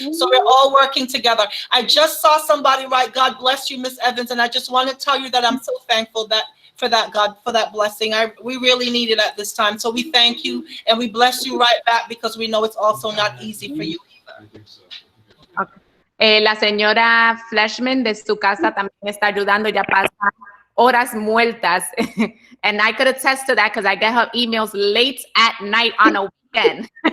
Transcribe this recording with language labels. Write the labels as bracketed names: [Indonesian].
[English] So we're all working together. I just saw somebody write, "God bless you, Miss Evans," and I just want to tell you that I'm so thankful for that blessing. We really need it at this time. So we thank you and we bless you right back, because we know it's also not easy for you either. I think so. [Spanish] La señora Fleshman de su casa también está ayudando, ya pasa horas muertas. [English] And I could attest to that because I get her emails late at night on a weekend.